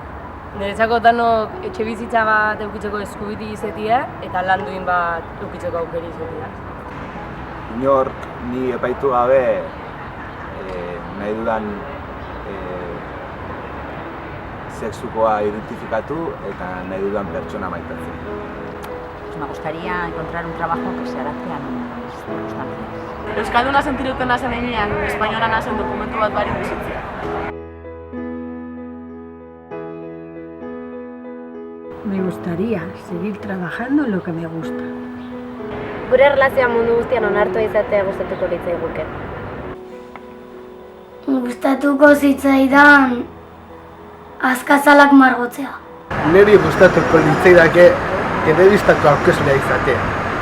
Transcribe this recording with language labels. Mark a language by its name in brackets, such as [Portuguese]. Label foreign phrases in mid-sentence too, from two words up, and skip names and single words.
[Basque] Niretzako danok etxe bizitza bat edukitzeko eskubide izatea eta lan duin bat edukitzeko aukeri izatea. Inork ni epaitu gabe nahi dudan sexukoa identifikatu eta nahi dudan pertsona maitatzen. [Spanish] Me gustaría encontrar un trabajo que se adapte a mis circunstancias. [Basque] Euskalduna sentiruten nazen eginean, espainola nazen dokumentu bat barik bizitzea. [Spanish] Me gustaría seguir trabajando en lo que me gusta. [Basque] Gure erlazioa mundu guztian onartua izatea gustatuko litzaiguke. Gustatuko zitzaidan azkazalak margotzea. Niri gustatuko litzaidake telebistako aurkezlea izatea.